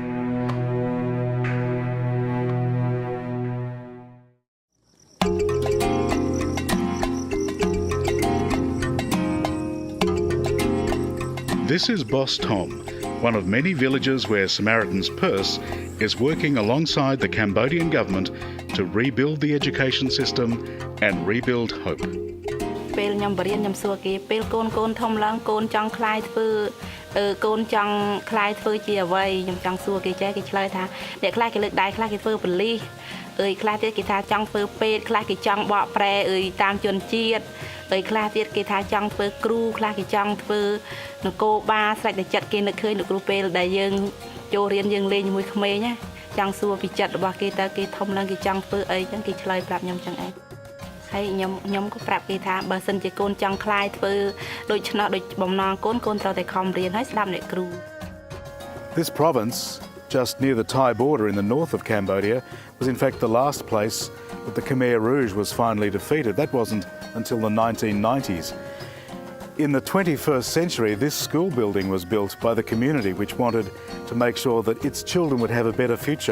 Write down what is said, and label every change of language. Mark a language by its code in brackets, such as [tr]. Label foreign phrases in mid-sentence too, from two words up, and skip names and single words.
[en] This is Boss Thom, one of many villages where Samaritan's Purse is working alongside the Cambodian government to rebuild the education system and rebuild hope. [km] ពេលខ្ញុំបរៀនខ្ញុំសួរគេពេលកូនធំឡើងកូនចង់ខ្លាយធ្វើកូនចង់ខ្លាយធ្វើជាអ្វីខ្ញុំចង់សួរគេចេះគេឆ្លើយថាអ្នកខ្លះគេ លើកដៃខ្លះគេធ្វើប៉ូលីសខ្លះទៀតគេថាចង់ធ្វើពេទ្យខ្លះគេចង់បកប្រែតាមជនជាតិខ្លះទៀតគេថាចង់ធ្វើគ្រូខ្លះគេចង់ធ្វើនគរបាលស្រេចតែចិត្តគេនឹកឃើញលោកគ្រូពេលដែលយើងចូលរៀនយើងលេងជាមួយក្មេងណាចង់សួរពីចិត្តរបស់គេតើគេធំឡើងគេចង់ធ្វើអីចឹងគេឆ្លើយប្រាប់ខ្ញុំចឹងឯង ហើយខ្ញុំក៏ប្រាប់គេថាបើសិនជាកូនចង់ខ្លាយធ្វើដូចឆ្នោតដូចបំណងកូនត្រូវតែខំរៀនហើយស្ដាប់អ្នកគ្រូ [en] This province, just near the Thai border in the north of Cambodia, was in fact the last place that the Khmer Rouge was finally defeated. That wasn't until the 1990s. In the 21st century, this school building was built by the community which wanted to make sure that its children would have a better future.